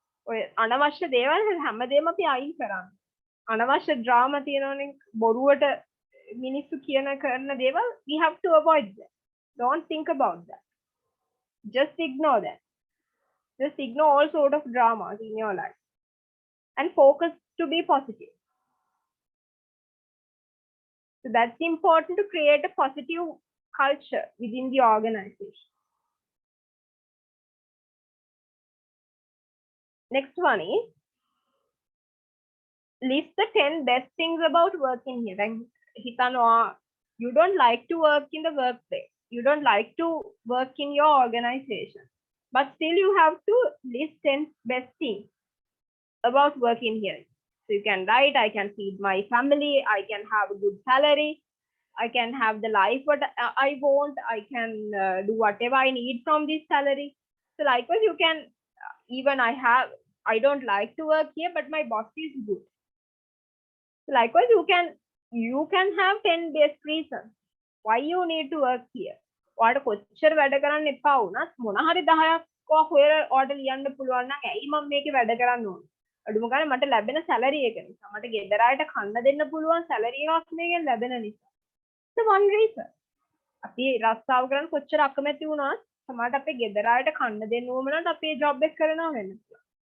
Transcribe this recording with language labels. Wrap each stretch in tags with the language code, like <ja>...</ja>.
<si>ඔය අනවශ්‍ය දේවල් හැමදේම අපි අයින් කරන්න. අනවශ්‍ය drama තියෙනවනේ බොරුවට මිනිස්සු කියන කරන දේවල්</si> <en>we have to avoid that. Don't think about that. Just ignore that. Just ignore all sort of dramas in your life and focus to be positive. So that's important to create a positive culture within the organization. Next one is list the 10 best things about working here. Like, you don't like to work in the workplace. You don't like to work in your organization. But still you have to list 10 best things about working here. So you can write, I can feed my family, I can have a good salary, I can have the life what I want, I can do whatever I need from this salary. So likewise, you can, even I don't like to work here, but my boss is good. So likewise, you can have 10 best reasons why you need to work here.</en> <si>ඔයාට කොච්චර වැඩ කරන්න එපා වුණත් මොන හරි 10ක් හොයලා ඔයාට ලියන්න පුළුවන් නම් ඇයි මම මේකේ වැඩ කරන්න ඕනේ? අඩුම ගානේ මට ලැබෙන සැලරි එක නිසා මට ගෙදර අයට කන්න දෙන්න පුළුවන් සැලරි එකක් මේකෙන් ලැබෙන නිසා.</si> <en>That's one reason.</en> <si>අපි රස්සාව කරන් කොච්චර අකමැති වුණත් සමහරට අපේ ගෙදර අයට කන්න දෙන්න ඕම නම් අපි ඒ ජොබ් එක කරනවා වෙන්න පුළුවන්.</si>